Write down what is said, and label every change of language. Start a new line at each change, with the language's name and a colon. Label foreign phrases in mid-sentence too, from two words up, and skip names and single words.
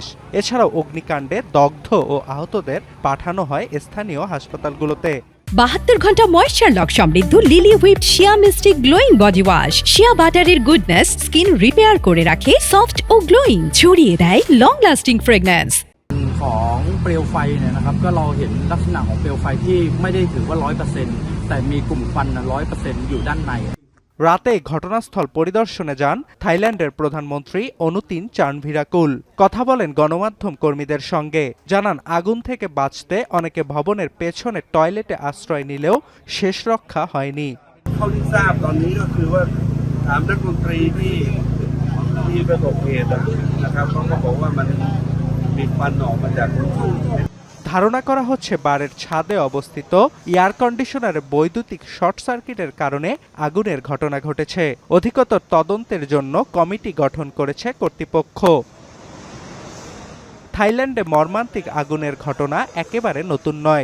Bangla: এছাড়াও অগ্নিকাণ্ডে দগ্ধ ও আহতদের পাঠানো হয় স্থানীয় হাসপাতালগুলোতে। 72 ঘন্টা
English: moisture lock
Bangla: সমৃদ্ধ লিলি হুইপ শিয়া মিস্টিক গ্লোয়িং বডি ওয়াশ। শিয়া বাটারের
English: goodness skin repair
Bangla: করে রাখে সফট ও গ্লোয়িং, ছড়িয়ে দেয়
English: long lasting fragrance.
Thai: ของเปลวไฟเนี่ยนะครับก็เราเห็นลักษณะของเปลวไฟที่ไม่ได้ถือว่า 100% แต่มีกลุ่มควัน 100% อยู่ด้านใน
Bangla: রাতে ঘটনাস্থল পরিদর্শনে যান থাইল্যান্ডের প্রধানমন্ত্রী অনুতিন চার্নভিরাকুল। কথা বলেন গণমাধ্যম কর্মীদের সঙ্গে। জানান আগুন থেকে বাঁচতে অনেকে ভবনের পেছনে টয়লেটে আশ্রয় নিলেও শেষ রক্ষা হয়নি।
Thai: เท่าที่ทราบตอนนี้ก็คือว่าถามนักดนตรีที่ประสบเหตุนะครับเขาก็บอกว่ามันมีควันออกมาจากตู้
Bangla: ধারণা করা হচ্ছে বারের ছাদে অবস্থিত
English: air conditioner
Bangla: বৈদ্যুতিক
English: short circuit
Bangla: কারণে আগুনের ঘটনা ঘটেছে। অধিকতর তদন্তের জন্য কমিটি গঠন করেছে কর্তৃপক্ষ। থাইল্যান্ডে মর্মান্তিক আগুনের ঘটনা একেবারে নতুন নয়।